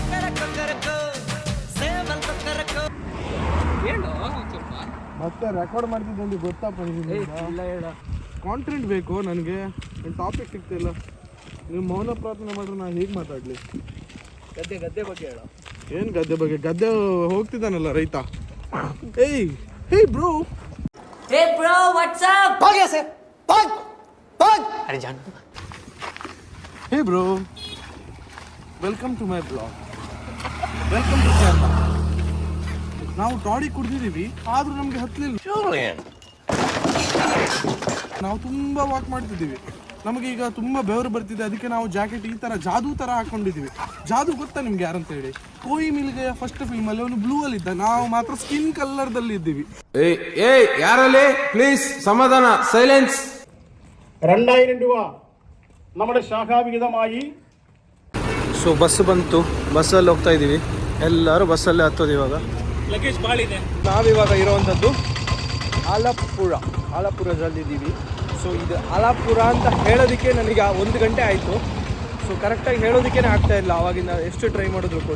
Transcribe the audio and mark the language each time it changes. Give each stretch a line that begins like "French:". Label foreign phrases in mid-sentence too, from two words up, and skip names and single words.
Kannada: ಮತ್ತೆ ರೆಕಾರ್ಡ್ ಮಾಡ್ತಿದ್ದಲ್ಲಿ ಗೊತ್ತಪ್ಪ ನಿಮಗೆ? ಕಾಂಟೆಂಟ್ ಬೇಕು ನನಗೆ, ಟಾಪಿಕ್ ಸಿಗ್ತಿಲ್ಲ. ನೀವು ಮೌನ ಪ್ರಾರ್ಥನೆ ಮಾಡ್ರೆ ನಾನು ಹೇಗೆ ಮಾತಾಡಲಿ? ಗದ್ದೆ ಬಗ್ಗೆ ಹೇಳ. ಏನು ಗದ್ದೆ ಬಗ್ಗೆ? ಗದ್ದೆ ಹೋಗ್ತಿದ್ದಾನಲ್ಲ ರೈತ.
English: Hey bro. Hey bro, what's up?
Hindi: भाग यहाँ से, भाग भाग। अरे जान
English: Hey bro. Welcome to my vlog. Welcome to Kerala.
Kannada: ನಾವು ಟಾಡಿ ಕುಡ್ದಿದ್ದೀವಿ, ಆದ್ರೂ ನಮ್ಗೆ ಹತ್ತಲಿಲ್ಲ. ನಾವು ತುಂಬಾ ವಾಕ್ ಮಾಡ್ತಿದ್ದೀವಿ, ನಮಗೆ ಈಗ ತುಂಬಾ ಬೆವರು ಬರ್ತಿದೆ. ಅದಕ್ಕೆ ನಾವು ಜಾಕೆಟ್ ಈ ತರ ಜಾದೂ ತರ ಹಾಕೊಂಡಿದ್ದೀವಿ. ಜಾದೂ ಗೊತ್ತಾ ನಿಮ್ಗೆ ಯಾರಂತ ಹೇಳಿ? ಕೋಯಿ ಮಿಲ್ಗೆ
English: first film
Kannada: ಅಲ್ಲಿ ಅವನು ಬ್ಲೂ ಅಲ್ಲಿ ಇದ್ದ, ನಾವು ಮಾತ್ರ
English: skin colour
Kannada: ದಲ್ಲಿ ಇದ್ದೀವಿ.
Malayalam: ಯಾರಲ್ಲಿ പ്ലീസ് സമാധാന സൈലൻസ്. 2000 രൂപ നമ്മുടെ ശാഖാവിഹിതമായി.
Kannada: ಸೊ ಬಸ್ ಬಂತು, ಬಸ್ಸಲ್ಲಿ ಹೋಗ್ತಾ ಇದ್ದೀವಿ. ಎಲ್ಲರೂ ಬಸ್ಸಲ್ಲೇ ಹತ್ತೋದು. ಇವಾಗ ಲಗೇಜ್ ಭಾಳ ಇದೆ. ನಾವಿವಾಗ ಇರೋವಂಥದ್ದು ಆಲಪ್ಪುರದಲ್ಲಿದ್ದೀವಿ. ಸೊ ಇದು ಆಲಪ್ಪುರ ಅಂತ ಹೇಳೋದಕ್ಕೆ ನನಗೆ 1 ಗಂಟೆ ಆಯಿತು. ಸೊ ಕರೆಕ್ಟಾಗಿ ಹೇಳೋದಕ್ಕೇ ಆಗ್ತಾ ಇಲ್ಲ, ಆವಾಗಿಂದ ಎಷ್ಟು ಟ್ರೈ ಮಾಡಿದ್ರು ಕೂಡ.